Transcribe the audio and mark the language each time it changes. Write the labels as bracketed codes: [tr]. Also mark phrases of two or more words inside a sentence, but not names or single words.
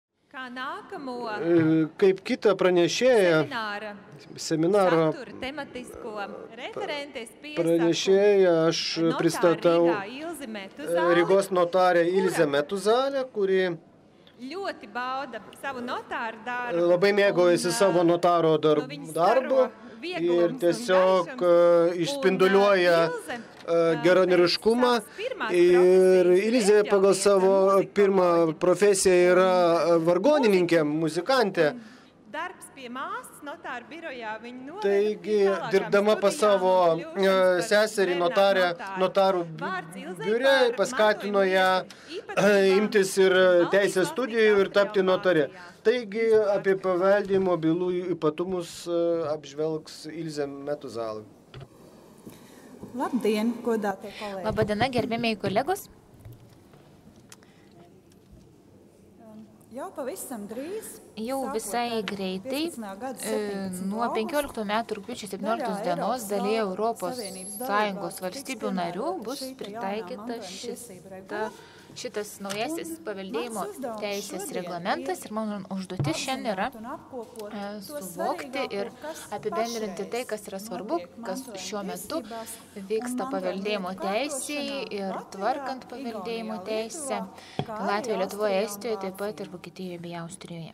[lv] Kā nākamo [lt] Kaip kitą pranešėją, seminaro [lv] satura tematisko referentes [lt] pranešėją aš pristatau Ilzi Metuzāli, Rygos notarę Ilzę Metuzālę, kuri [lv] ļoti bauda savu notāru darbu. [lt] labai mėgaujasi savo notaro darbu ir tiesiog išspinduliuoja geranoriškumą. Ir Ilzė pagal savo pirmą profesiją yra vargonininkė, muzikantė. [lv] Darbs pie māsas notāru birojā viņa noveda [lt] Taigi, dirbdama pas savo seserį notarų biure, paskatino ją imtis ir teisės studijų ir tapti notarė. Taigi, apie paveldėjimo bylų ypatumus apžvelgs Ilzė Metuzālė. [lv] Labdien, godātie kolēģi! [lt] Labadiena, gerbėmiai kolegos! [lv] Jau pavisam drīz, [lt] Jau visai greitai, nuo 15 metų rugpjūčio 17 dienos dalyje Europos Sąjungos valstybių narių bus pritaikyta šitas naujasis paveldėjimo teisės reglamentas ir mano užduotis šiandien yra suvokti ir apibendrinti tai, kas yra svarbu, kas šiuo metu vyksta paveldėjimo teisėje ir tvarkant paveldėjimo teisę Latvijoje, Lietuvoje, Estijoje, taip pat ir Vokietijoje bei Austrijoje.